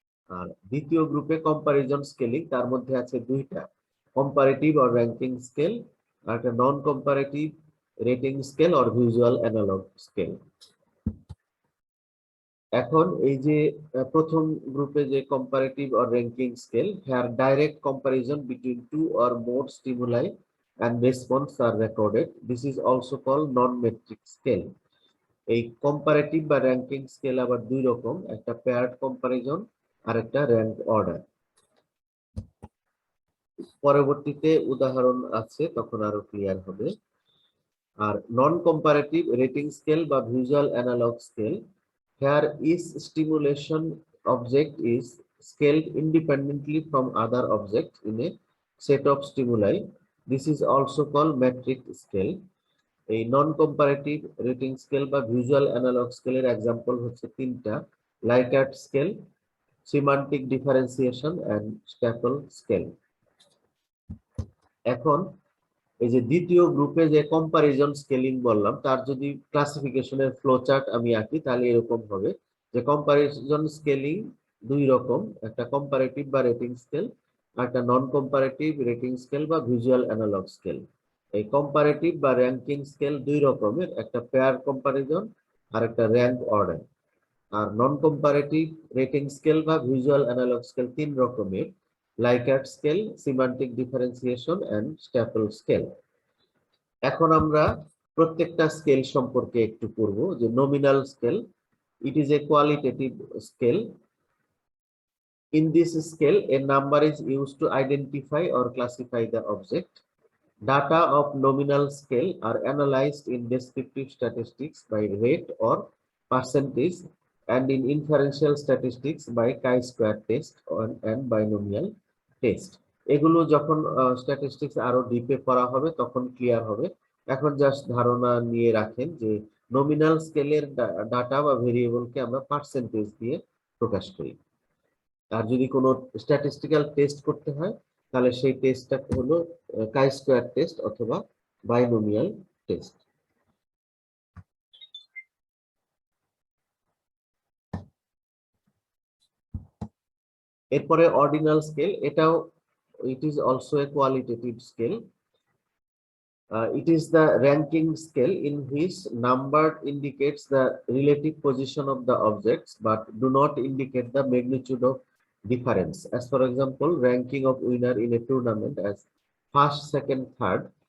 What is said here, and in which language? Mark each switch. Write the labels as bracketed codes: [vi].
[bn] আর দ্বিতীয় গ্রুপে comparison scaling, তার মধ্যে আছে 2টা: কম্পারেটিভ অর র্যাঙ্কিং স্কেল, আর একটা নন comparative rating scale or visual analogue scale. এখন এই যে প্রথম গ্রুপে যে [en] Comparative or ranking scale, here direct comparison between 2 or more stimuli and response are recorded. This is also called non-metric scale. [bn] এই comparative বা ranking scale আবার 2 রকম, একটা পেয়ার্ড কম্পারিজন আর একটা র্যাঙ্ক অর্ডার। পরবর্তীতে উদাহরণ আছে, তখন আরো ক্লিয়ার হবে। [en] আর non comparative rating scale বা visual analog scale, here each stimulation object is scaled independently from other objects in a set of stimuli. This is also called metric scale. [bn] এই নন comparative rating scale বা visual analogue স্কেলের example হচ্ছে 3টা: লাইকার্ট scale, semantic differentiation and staple scale. এখন এই যে দ্বিতীয় গ্রুপে যে কম্পারিজন স্কেলিং বললাম, তার যদি ক্লাসিফিকেশনের ফ্লো চার্ট আমি আঁকি, তাহলে এরকম হবে যে কম্পারিজন স্কেলিং 2 রকম, একটা কম্পারেটিভ বা রেটিং স্কেল, আর একটা নন কম্পারেটিভ রেটিং স্কেল বা ভিজুয়াল অ্যানালগ স্কেল। এই কম্পারেটিভ বা র্যাঙ্কিং স্কেল 2 রকমের, একটা পেয়ার কম্পারিজন আর একটা র্যাঙ্ক অর্ডার। আর নন কম্পারেটিভ রেটিং স্কেল বা ভিজুয়াল অ্যানালগ স্কেল 3 রকমের: লাইকার্ট scale, semantic differentiation and staple scale. এখন আমরা প্রত্যেকটা স্কেল সম্পর্কে একটু পড়ব। [en] যে nominal scale, it is a qualitative scale. In this scale a number is used to identify or classify the object. Data of nominal scale are analyzed in descriptive statistics by rate or percentage, and in inferential statistics by chi-square test and binomial test. [bn] এগুলো যখন statistics আরো ডিপে পড়া হবে তখন clear হবে। এখন just ধারণা নিয়ে রাখেন যে নমিনাল স্কেলের ডাটা বা ভেরিয়েবলকে আমরা পার্সেন্টেজ দিয়ে প্রকাশ করি। আর যদি কোনো স্ট্যাটিস্টিক্যাল টেস্ট করতে হয়, তাহলে সেই টেস্টটা হলো কাই স্কয়ার টেস্ট অথবা বাইনোমিয়াল টেস্ট। [en] এরপরে ordinal scale, এটাও it is also a qualitative scale. It is the ranking scale in which number indicates the relative position of the objects but do not indicate the magnitude of difference. As for example, ranking of winner in a tournament as first, second, third.